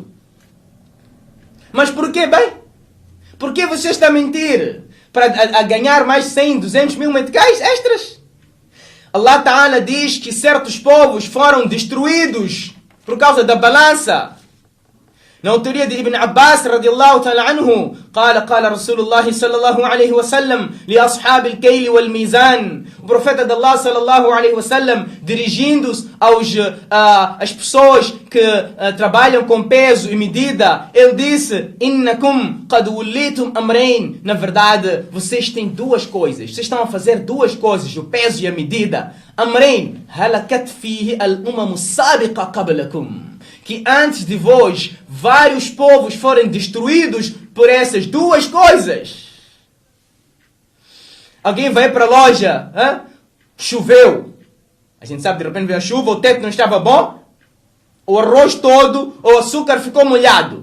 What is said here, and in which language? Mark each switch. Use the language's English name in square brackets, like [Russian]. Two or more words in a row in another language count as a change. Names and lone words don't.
[Portuguese] Mas por que, bem? Por que você está a mentir? Para ganhar mais 100, 200 mil meticais extras? [Arabic] الله تعالى [Portuguese] diz que certos povos foram destruídos por causa da balança. Na autoria de Ibn Abbas [Arabic] رضي الله تعالى عنه, قال رسول الله صلى الله عليه وسلم لأصحاب الكيل والميزان. [Portuguese] O profeta de Allah [Arabic] صلى الله عليه وسلم, [Portuguese] dirigindo-se às pessoas que trabalham com peso e medida, ele disse: [Arabic] إنكم قد وليتم أمرين. [Portuguese] Na verdade, vocês têm duas coisas. Vocês estão a fazer duas coisas, o peso e a medida. [Arabic] أمرين هلكت فيه الأمم السابقة قبلكم. [Portuguese] Que antes de vós, vários povos foram destruídos por essas duas coisas. Alguém vai para a loja, choveu. A gente sabe, de repente veio a chuva, o teto não estava bom, o arroz todo, o açúcar ficou molhado.